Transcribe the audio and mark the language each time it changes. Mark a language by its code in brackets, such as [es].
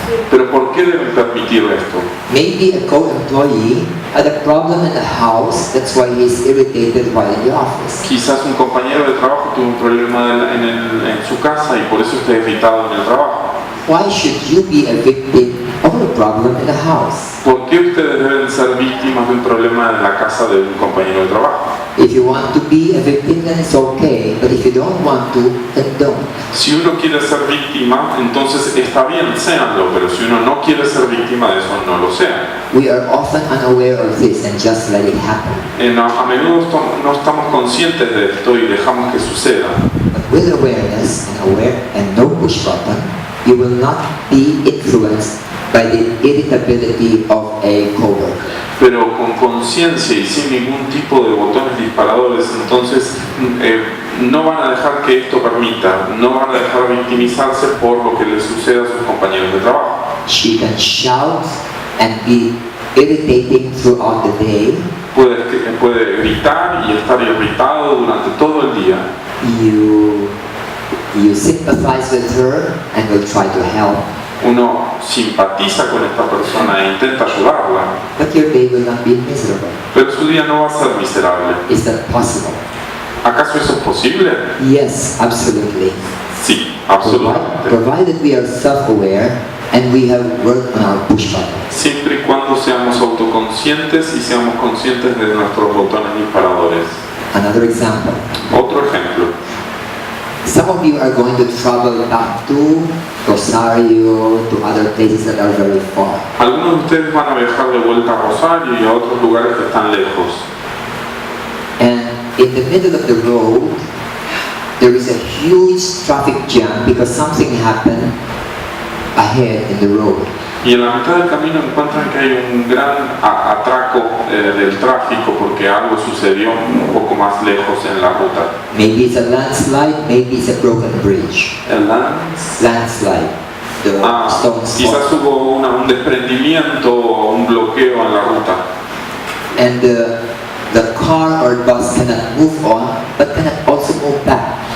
[es] Pero ¿por qué deben permitir esto? [en] Maybe a co-employee had a problem in the house, that's why he's irritated while in the office. [es] Quizás un compañero de trabajo tuvo un problema en su casa y por eso está irritado en el trabajo. [en] Why should you be a victim of a problem in the house? [es] ¿Por qué ustedes deben ser víctimas de un problema en la casa de un compañero de trabajo? [en] If you want to be a victim, then it's okay, but if you don't want to, then don't. [es] Si uno quiere ser víctima, entonces está bien, séanlo, pero si uno no quiere ser víctima de eso, no lo sea. [en] We are often unaware of this and just let it happen. [es] A menudo no estamos conscientes de esto y dejamos que suceda. [en] But with awareness and no push button, you will not be influenced by the irritability of a coworker. [es] Pero con conciencia y sin ningún tipo de botones disparadores, entonces no van a dejar que esto permita, no van a dejar victimizarse por lo que les suceda a sus compañeros de trabajo. [en] She can shout and be irritating throughout the day. [es] Puede gritar y estar irritado durante todo el día. [en] You sympathize with her and will try to help. [es] Uno simpatiza con esta persona e intenta ayudarla. [en] But your day will not be miserable. [es] Pero su día no va a ser miserable. [en] Is that possible? [es] ¿Acaso eso es posible? [en] Yes, absolutely. [es] Sí, absolutamente. [en] Provided we are self-aware and we have worked on our push button. [es] Siempre y cuando seamos autoconscientes y seamos conscientes de nuestros botones disparadores. [en] Another example. [es] Otro ejemplo. [en] Some of you are going to travel back to Rosario, to other places that are very far. [es] Algunos de ustedes van a viajar de vuelta a Rosario y a otros lugares que están lejos. [en] And in the middle of the road, there is a huge traffic jam because something happened ahead in the road. [es] Y en la mitad del camino encuentran que hay un gran atraco del tráfico porque algo sucedió un poco más lejos en la ruta. [en] Maybe it's a landslide, maybe it's a broken bridge. [es] El [en] Landslide. The stones [es] quizás [en] fall. [es] hubo un desprendimiento o un bloqueo en la ruta. [en] And the car or bus cannot move on, but cannot also move back.